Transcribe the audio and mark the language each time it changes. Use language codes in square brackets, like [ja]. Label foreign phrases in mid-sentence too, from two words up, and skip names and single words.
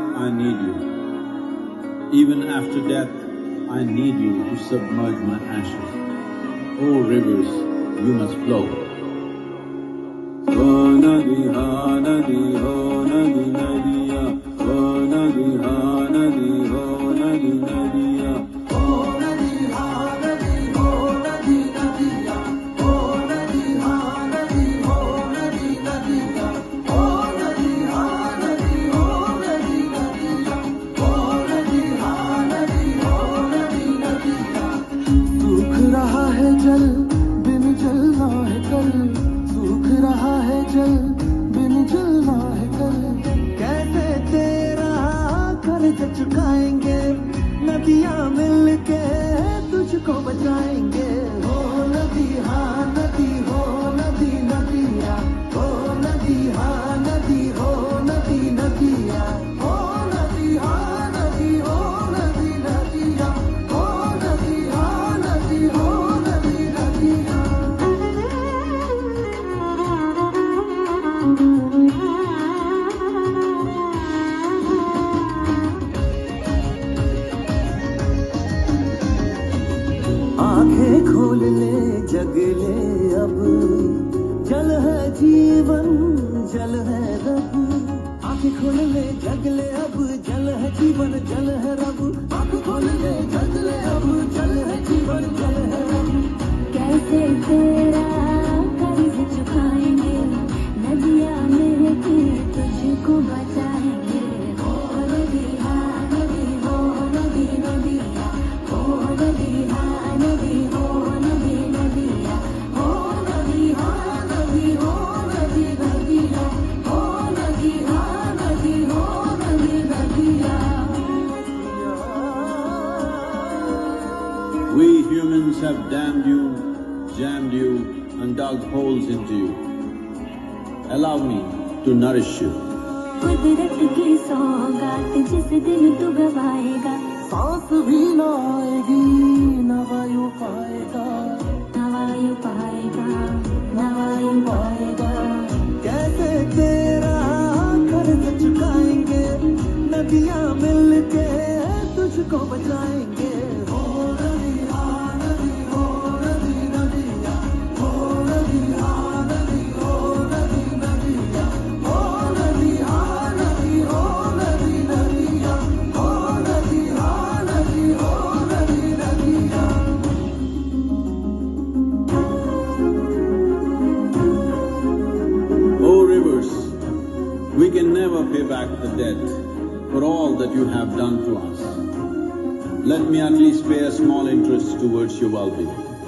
[en] I need you. Even after death, I need you to submerge my ashes. Oh rivers, you must flow. [hi] ओ नदी हाँ नदी हो नदी नदिया. ओ नदी हाँ नदी हो नदी नदिया. ओ नदी हाँ नदी हो नदी नदिया. ओ नदी हाँ नदी हो नदी नदिया. ओ नदी हाँ नदी हो नदी नदिया. ओ नदी हाँ नदी हो नदी नदिया. सूख रहा है जल बिन जलना है कल, सूख रहा है जल बिन जलना है कल। कैसे तेरा कर्ज चुकाएंगे, नदियां मिलके तुझको बचाएंगे। हो नदी हाँ नदी हो नदी नदिया, हो नदी हाँ नदी हो नदी नदिया, हो नदी हाँ नदी हो नदी नदिया, हो नदी हाँ नदी हो नदी नदिया। आंखें खोल ले जग ले अब, जल है जीवन जल है रब। आंखें खोल ले जग ले अब, जल है जीवन जल है रब। आंखें खोल ले जग ले अब, जल है जीवन जल है रब। कैसे तेरा कर्ज चुकाएंगे, नदियां मिलके तुझको बचाएंगे। हो नदी हाँ नदी हो नदी नदिया, हो नदी हाँ नदी हो नदी नदिया, हो नदी हाँ नदी हो नदी नदिया, हो नदी हाँ नदी हो नदी नदिया। [en] We humans have damned you, jammed you, and dug holes into you. Allow me to nourish you. [hi] कुदरत की सौगात जिस दिन तू गवाएगा, सांस भी ना आएगी न वायु पाएगा, न वायु पाएगा न वायु पाएगा। कैसे तेरा कर्ज चुकाएंगे, नदियां मिलके तुझको बचाएंगे। हो नदी हाँ नदी हो नदी नदिया, हो नदी हाँ नदी हो नदी नदिया, हो नदी हाँ नदी हो नदी नदिया, हो नदी हाँ नदी हो नदी नदिया। [en] Oh rivers, we can never pay back the debt for all that you have done to us. Let me at least pay a small interest towards your well-being.